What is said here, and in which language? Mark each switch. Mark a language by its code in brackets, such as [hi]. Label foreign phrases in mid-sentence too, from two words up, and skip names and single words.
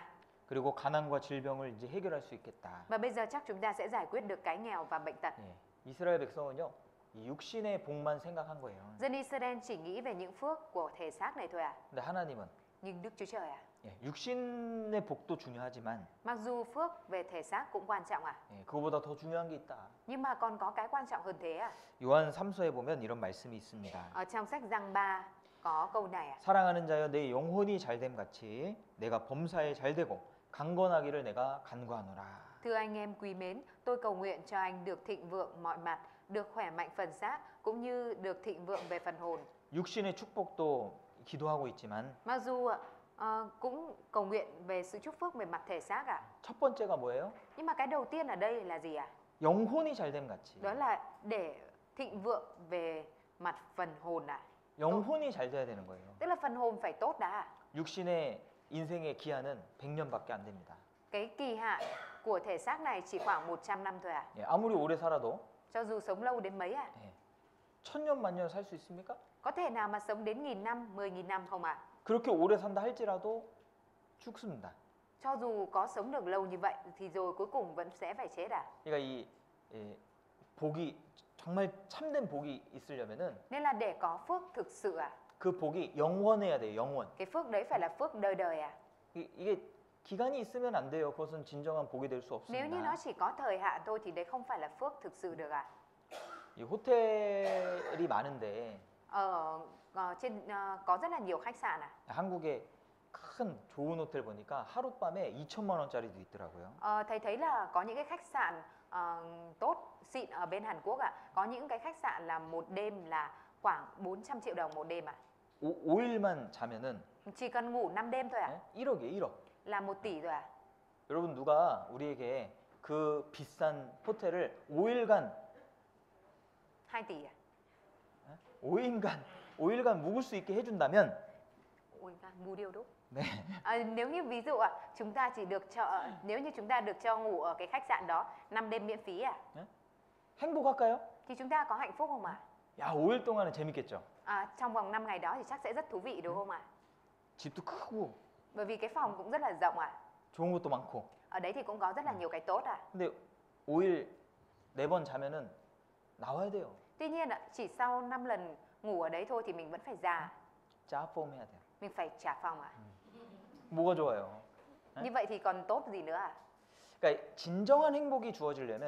[ko] 그리고 가난과 질병을 이제 해결할 수 있겠다. [vi] và bây giờ chắc chúng ta sẽ giải quyết được cái nghèo và bệnh tật. [ko] 예, 이스라엘 백성은요 이 육신의 복만 생각한 거예요. [vi] Dân Israel chỉ nghĩ về những phước của thể xác này thôi ạ. [ko] 근데 하나님은 [vi] Nhưng Đức Chúa Trời ạ, [ko] 예, 육신의 복도 중요하지만 [vi] mặc dù phước về thể xác cũng quan trọng ạ, [ko] 예, 그거보다 더 중요한 게 있다. [vi] nhưng mà còn có cái quan trọng hơn thế ạ. [ko] 요한 3서에 보면 이런 말씀이 있습니다. [vi] Ở trong sách Giăng 3 có câu này ạ. [ko] 사랑하는 자여 내 영혼이 잘됨 같이 내가 범사에 잘되고 강건하기를 내가 간구하노라. [vi] Thưa anh em quý mến, tôi cầu nguyện cho anh được thịnh vượng mọi mặt, được khỏe mạnh phần xác cũng như được thịnh vượng về phần hồn. [ko] 육신의 축복도 기도하고 있지만 [vi] Mặc dù cũng cầu nguyện về sự chúc phước về mặt thể xác ạ. [ko] 첫 번째가 뭐예요? [vi] Nhưng mà cái đầu tiên ở đây là gì ạ? [ko] 영혼이 잘됨 같이. [vi] Đó là để thịnh vượng về mặt phần hồn ạ. [ko] 영혼이 잘 돼야 되는 거예요. [vi] Tức là phần hồn phải tốt đã ạ. [ko] 육신의 인생의 기한은 100년밖에 안 됩니다. [vi] Cái kỳ hạn của thể xác này chỉ khoảng 100 năm thôi ạ. [ko] 예, 아무리 오래 살아도 [vi] Cho dù sống lâu đến mấy ạ. [ko] 예, 1000년 만년 살 수 있습니까? [vi] Có thể nào mà sống đến 1000 năm, 10.000 năm không ạ? [ko] 그렇게 오래 산다 할지라도 죽습니다. [vi] Cho dù có sống được lâu như vậy thì rồi cuối cùng vẫn sẽ phải chết ạ. [ko] 그러니까 이 복이 정말 참된 복이 있으려면은 [vi] Nên là để có phước thực sự ạ, [ko] 그 복이 영원해야 돼요. 영원. [vi] cái phước đấy phải là phước đời đời ạ. [ko] 이게 기간이 있으면 안 돼요. 그것은 진정한 복이 될 수 [vi] Nếu như [ko] 없습니다. [vi] nó chỉ có thời hạn thôi thì đấy không phải là phước thực sự được ạ. [ko] 이 호텔이 많은데 [vi] Có rất là nhiều khách sạn ạ. [ko] 한국에 큰 좋은 호텔 보니까 하룻밤에 2천만 원짜리도 있더라고요. [vi] Thầy thấy là có những cái khách sạn tốt xịn ở bên Hàn Quốc ạ. Có những cái khách sạn là một đêm là khoảng 400 triệu đồng một đêm ạ. [ko] 5일만 자면은 [vi] Chỉ cần ngủ 5 đêm thôi ạ, [ko] 1억이에요. 1억. [vi] là 1 tỷ rồi ạ. [ko] 여러분 누가 우리에게 그 비싼 호텔을 5일간 [vi] 2 tỷ ạ. [ko] 5일간 묵을 수 있게 해준다면 [vi] Ôi, ngu điêu đúc. [ko] 네. [vi] Nếu như ví dụ ạ, chúng ta chỉ được nếu như chúng ta được cho ngủ ở cái khách sạn đó 5 đêm miễn phí ạ, [ko] 행복할까요? [vi] thì chúng ta có hạnh phúc không ạ? [ko] 야 5일 동안은 재밌겠죠. [vi] Trong vòng 5 ngày đó thì chắc sẽ rất thú vị đúng không ạ? [ko] 집도 크고 [vi] Bởi vì cái phòng cũng rất là rộng ạ. [ko] 좋은 것도 많고. [vi] Ở đấy thì cũng có rất là nhiều cái tốt ạ. [ko] 근데 5일 4번 자면은 나와야 돼요. [vi] Tuy nhiên ạ, chỉ sau 5 lần ngủ ở đấy thôi thì mình vẫn phải già, [ko] 짜폼 해야 돼요. [vi] mình phải trả phòng ạ. [ko] 뭐가 좋아요? [vi] Như vậy thì còn tốt gì nữa ạ? [ko] 그러니까 진정한 행복이 주어지려면 그 영원해야 된다니까.